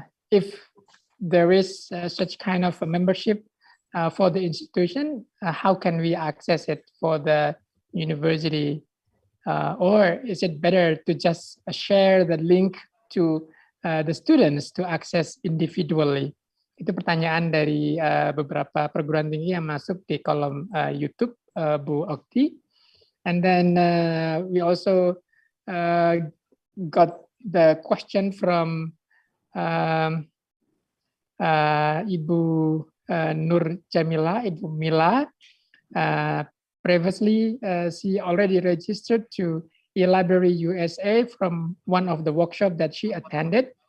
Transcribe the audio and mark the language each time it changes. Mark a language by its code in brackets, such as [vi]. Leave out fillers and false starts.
[en] If there is such kind of a membership for the institution, how can we access it for the university? Or is it better to just share the link to the students to access individually? [id] Itu pertanyaan dari beberapa perguruan tinggi yang masuk di kolom YouTube Bu Okti. [en] And then we also got the question from Ibu Nur Jamila, Ibu Mila. Previously, she already registered to e-library USA from one of the workshops that she attended.